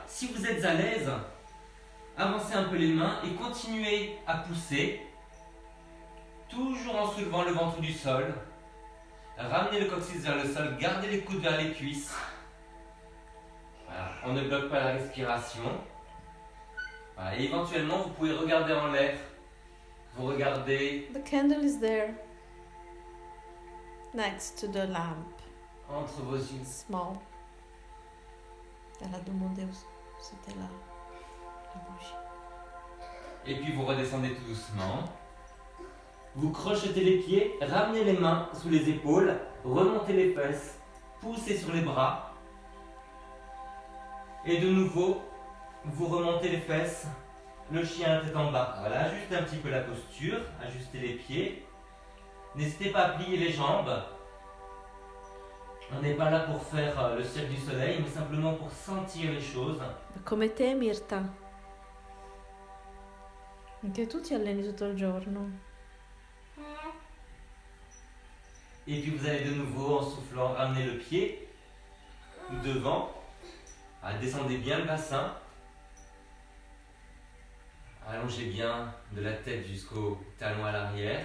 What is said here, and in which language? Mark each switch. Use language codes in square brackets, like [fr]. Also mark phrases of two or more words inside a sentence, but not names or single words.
[fr] Si vous êtes à l'aise, avancez un peu les mains et continuez à pousser, toujours en soulevant le ventre du sol. Ramenez le coccyx vers le sol, gardez les coudes vers les cuisses. Voilà, on ne bloque pas la respiration. Voilà, et éventuellement, vous pouvez regarder en l'air. Vous regardez. [en] The candle is there, next to the lamp. [fr] Entre vos yeux. Small. Elle a demandé où c'était là, la bougie. Et puis vous redescendez tout doucement. Vous crochetez les pieds, ramenez les mains sous les épaules, remontez les fesses, poussez sur les bras. Et de nouveau, vous remontez les fesses. Le chien la tête en bas. Voilà, ajustez un petit peu la posture, ajustez les pieds. N'hésitez pas à plier les jambes. On n'est pas là pour faire le cirque du soleil, mais simplement pour sentir les choses. [it] Come te, Mirta? Anche tu ti alleni tutto il giorno. [fr] Et puis vous allez de nouveau, en soufflant, ramener le pied devant. Descendez bien le bassin. Allongez bien de la tête jusqu'au talon à l'arrière.